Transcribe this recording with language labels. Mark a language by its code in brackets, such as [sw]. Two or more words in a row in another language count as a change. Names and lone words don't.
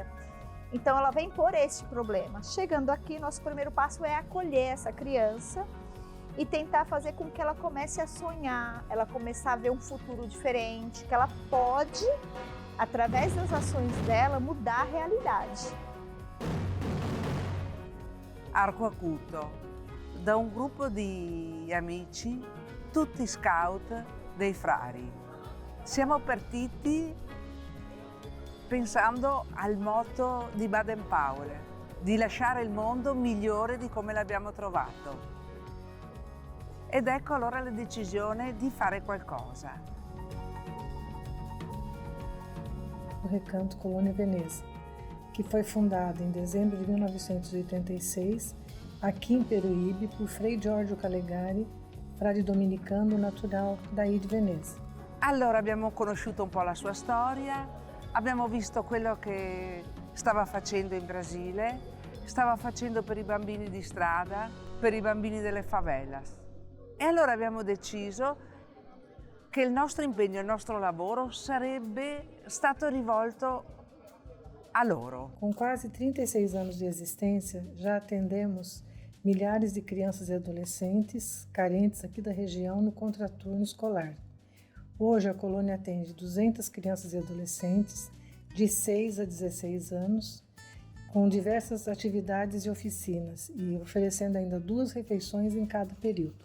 [pt] Então ela vem por esse problema. Chegando aqui, nosso primeiro passo é acolher essa criança e tentar fazer com que ela comece a sonhar, ela começar a ver um futuro diferente, que ela pode, através das ações dela, mudar a realidade. [it] Arco Acuto, da un gruppo di amici, tutti scout dei frari. Siamo partiti pensando al motto di Baden-Powell, di lasciare il mondo migliore di come l'abbiamo trovato. Ed ecco allora la decisione di fare qualcosa. [pt] O Recanto Colônia Veneza, que foi fundado em dezembro de 1986, aqui em Peruíbe, por Frei Giorgio Calegari, frade dominicano natural daí di Veneza. [it] Allora abbiamo conosciuto un po' la sua storia, abbiamo visto quello che stava facendo in Brasile, stava facendo per i bambini di strada, per i bambini delle favelas. E allora abbiamo deciso che il nostro impegno, il nostro lavoro sarebbe stato rivolto a loro. [pt] Com quase 36 anos de existência, já atendemos milhares de crianças e adolescentes carentes aqui da região no contraturno escolar. Hoje a colônia atende 200 crianças e adolescentes de 6 a 16 anos, com diversas atividades e oficinas, e oferecendo ainda 2 refeições em cada período.